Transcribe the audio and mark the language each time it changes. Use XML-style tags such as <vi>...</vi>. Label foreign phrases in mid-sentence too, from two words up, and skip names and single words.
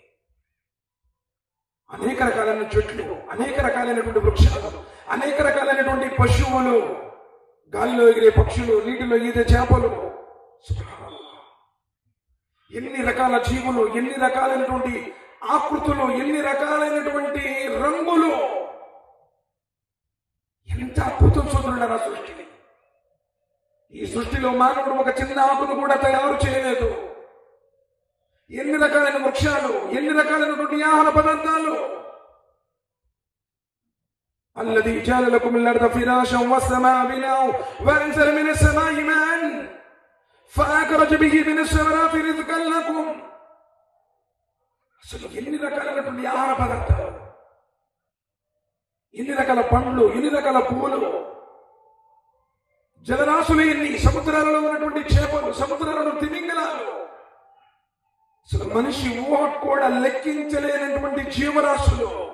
<te>అనేక రకాలైన చెట్లు, అనేక రకాలైనటువంటి వృక్షాలు, అనేక రకాలైనటువంటి పశువులు, గాలిలో ఎగిరే పక్షులు, నీటిలో ఈదే చేపలు, ఎన్ని రకాల జీవులు, ఎన్ని రకాలైనటువంటి ఆకృతులు, ఎన్ని రకాలైనటువంటి రంగులు. ఎంత అద్భుతం సోదరులారా సృష్టి. ఈ సృష్టిలో మానవుడు ఒక చిన్న ఆకును కూడా తయారు చేయలేదు. ఎన్ని రకాలైన వృక్షాలు, ఎన్ని రకాలైనటువంటి ఆహార పదార్థాలు.</te> <ar>الذي جعل لكم الأرض فراشا والسماء بناء وأنزل من السماء ماء فأخرج به من الثمرات رزقا لكم.</ar> <te>అసలు ఎన్ని రకాలైనటువంటి ఆహార పదార్థాలు, ఎన్ని రకాల పండ్లు, ఎన్ని రకాల పువ్వులు, జలరాశులు ఎన్ని, సముద్రాలలో ఉన్నటువంటి చేపలు, సముద్రాలలో తిమింగలాలు. అసలు మనిషి ఊహ కూడా లెక్కించలేనటువంటి జీవరాశులు.</te>